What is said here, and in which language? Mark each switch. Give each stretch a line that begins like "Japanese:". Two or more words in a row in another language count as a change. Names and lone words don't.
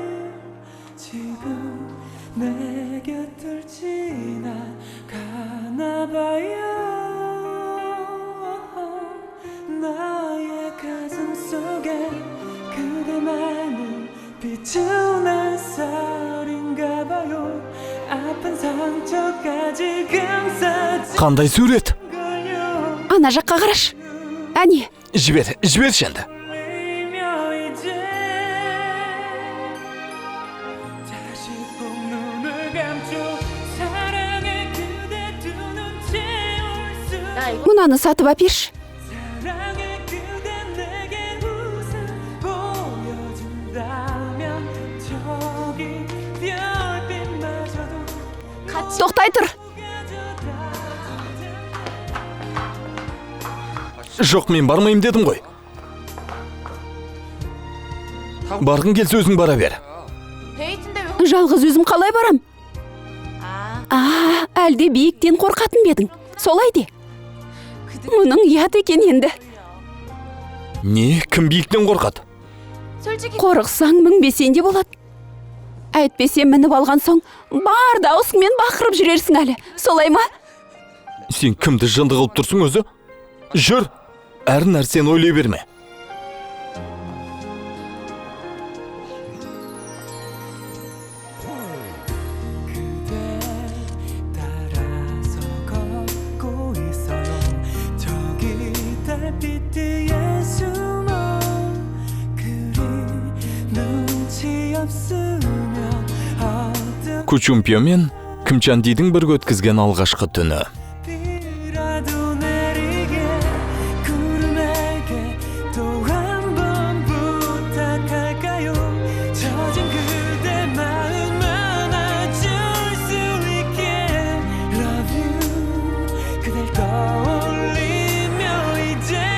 Korean: 지금 내 곁을 지나가나 봐요 나의 가슴 속에 그대만을 비추는 썰인가 봐요 아픈 상처까지 감싸지
Kazakh: Қандай сурет? ана жаққа қарашы. Әне, Жібер енді.
Korean: 울며 이제 다시 꼭 눈을 감죠 사랑의 그대 두 눈 채울 수
Kazakh: мынаны сатып әперші.
Korean: 사랑의 그대 내게 웃음 보여준다면 저기 별빛마저도
Kazakh: Тоқтай тұр. Жоқ, мен бармайым дедім ғой. Барғың келсе өзің бара бер. Жалғыз өзім қалай барам? Әлде биіктен қорқатын бедің. Солай де. Мұның ұят екен енді. Не, кім биіктен қорқады? Қорықсаң мінбесен де болады. Әйтпесе мініп алған соң, бар дауысыңмен бақырып жүрерсің әлі. Солай ма? Сен кімді жынды қылып тұрсың өзі? Жүр, әр нәрсені ойлай берме.
Korean: 그대 따라서 걷고 있어요 저기 달빛 뒤에 숨어 그리 눈치 없으면 어떻게
Kazakh: Кучумпиомен Кімчандидің бірге өткізген алғашқы түні.
Korean: 비라도 내리게 구름에게 또 한 번 부탁할까요 젖은 그대 마음 안아줄 수 있게
English: Love you
Korean: 그댈 떠올리며 이제